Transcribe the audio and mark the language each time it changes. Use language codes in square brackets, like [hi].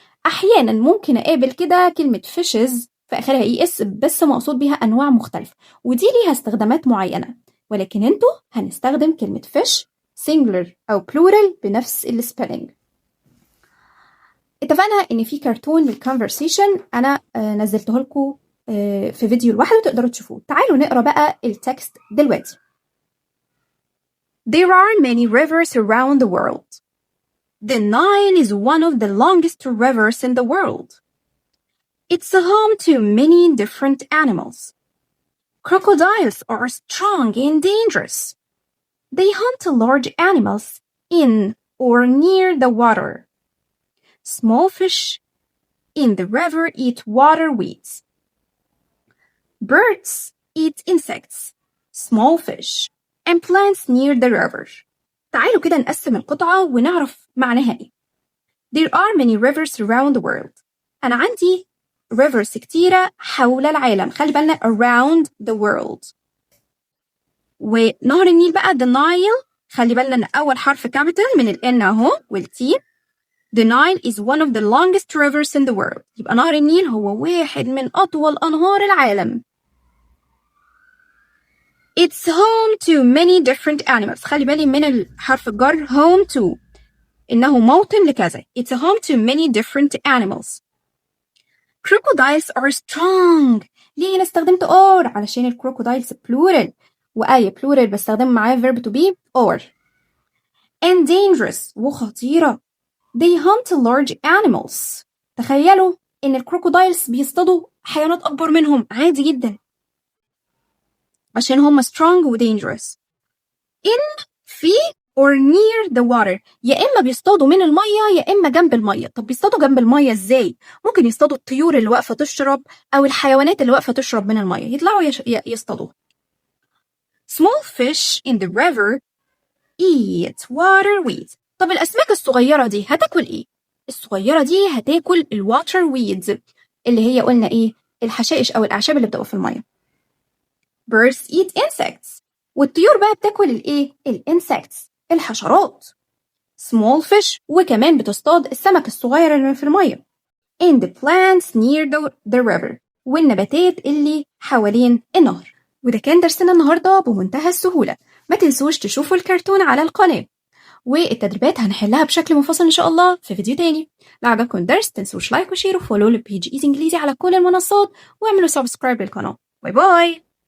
[ar] أحيانا ممكن أقابل كده كلمة fishes في آخرها ES بس مقصود بيها أنواع مختلفة، ودي ليها استخدامات معينة، ولكن انتوا هنستخدم كلمة fish singular أو plural بنفس السبيلنج. اتفقنا إن في كرتون للconversation أنا نزلته لكم في فيديو لوحده تقدروا تشوفوه. تعالوا نقرأ بقى التكست دلوقتي. [en] There are many rivers around the world. The Nile is one of the longest rivers in the world. It's home to many different animals. Crocodiles are strong and dangerous. They hunt large animals in or near the water. Small fish in the river eat water weeds. Birds eat insects, small fish, and plants near the river. [ar] تعالوا كده نقسم القطعة ونعرف معناها ايه. [en] There are many rivers around the world. [ar] أنا عندي rivers كتيرة حول العالم. خلي بالنا [en] around the world. [ar] ونهر النيل بقى the Nile. خلي بالنا إن أول حرف capital من ال N أهو والT. [en] The Nile is one of the longest rivers in the world. [ar] يبقى نهر النيل هو واحد من أطول أنهار العالم. [en] It's home to many different animals. [ar] خلي بالي من الحرف الجر home to. إنه موطن لكذا. [en] It's a home to many different animals. Crocodiles are strong. [ar] ليه أنا استخدمت or؟ علشان الكروكودايلز plural. وأي plural بستخدم معاه verb to be or. [en] And dangerous. [ar] وخطيرة. [en] They hunt large animals. [ar] تخيلوا إن الكروكودايلز بيصطادوا حيوانات أكبر منهم عادي جدا. عشان هم strong و dangerous. [en] In في or near the water. [ar] يا إما بيصطادوا من المية يا إما جنب المية. طب بيصطادوا جنب المية إزاي؟ ممكن يصطادوا الطيور اللي واقفة تشرب أو الحيوانات اللي واقفة تشرب من المية. يطلعوا يصطادوا. [en] Small fish in the river eat water weeds. [ar] طب الأسماك الصغيرة دي هتاكل إيه؟ الصغيرة دي هتاكل الwater weeds اللي هي قلنا إيه؟ الحشائش أو الأعشاب اللي بتبقى في المية. [en] Birds eat insects. [ar] والطيور بقى بتاكل الإيه؟ الإنسكتس الحشرات. [en] Small fish [ar] وكمان بتصطاد السمك الصغير اللي في المية. [en] And the plants near the river. [ar] والنباتات اللي حوالين النهر. وده كان درسنا النهاردة بمنتهى السهولة. ما تنسوش تشوفوا الكرتون على القناة. والتدريبات هنحلها بشكل منفصل إن شاء الله في فيديو تاني. لو عجبكم الدرس تنسوش لايك وشير وفولو لبيج إيزي إنجليزي على كل المنصات واعملوا سبسكرايب للقناة. باي باي.